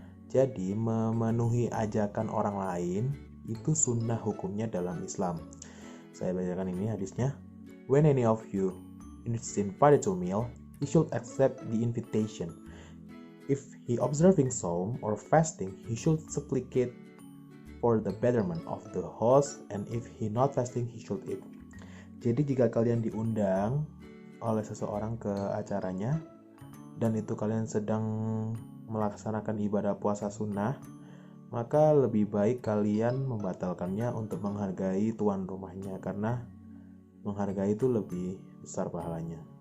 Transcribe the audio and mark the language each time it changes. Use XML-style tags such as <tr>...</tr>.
<id>Jadi memenuhi ajakan orang lain itu sunnah hukumnya dalam Islam. Saya bacakan ini hadisnya.</id> <en>When any of you is invited to a meal, he should accept the invitation. If he observing saum or fasting, he should supplicate for the betterment of the host, and if he not fasting, he should eat.</en> <id>Jadi jika kalian diundang oleh seseorang ke acaranya, dan itu kalian sedang melaksanakan ibadah puasa sunnah, maka lebih baik kalian membatalkannya untuk menghargai tuan rumahnya, karena menghargai itu lebih besar pahalanya.</id>